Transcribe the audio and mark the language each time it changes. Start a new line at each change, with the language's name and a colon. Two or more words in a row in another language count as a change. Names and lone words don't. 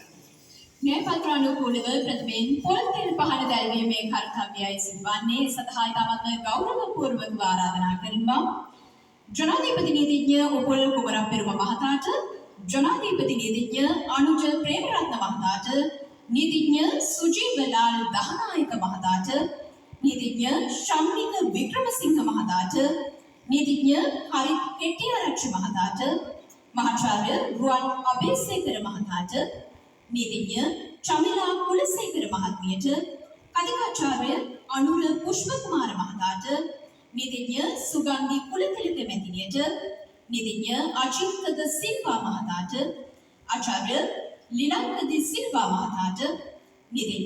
Sinhala: न्यायपत्रानुकूलව ප්‍රථමයෙන් පොල් තෙල් පහන දැල්වීමේ කර්තව්‍යයි සිදුවන්නේ සදහා ඉතාමත් ගෞරවපූර්වකව ආරාධනා කරනවා ජනාධිපති නීතිඥ උපුල් කුමරපෙරුම මහතාට ජනාධිපති නීතිඥ අනුජ ප්‍රේමරත්න මහතාට නීතිඥ සුජීවලාල් දහනායක මහතාට නීතිඥ ශම්මික වික්‍රමසිංහ මහතාට නීතිඥ හරිත් හෙට්ටිආරච්චි මහතාට මහාචාර්ය රුවන් අබේසේකර මහතාට නීතිඥ චමිලා කුලසේකර මහත්මියට කථිකාචාර්ය අනුර පුෂ්පකුමාර මහතාට නීතිඥ සුගන්ධි කුලතිලක මෙතිනියට නීතිඥ අජිත් සිල්වා මහතාට ආචාර්ය ලීලාංකද සිල්වා මහතාට නීතිඥ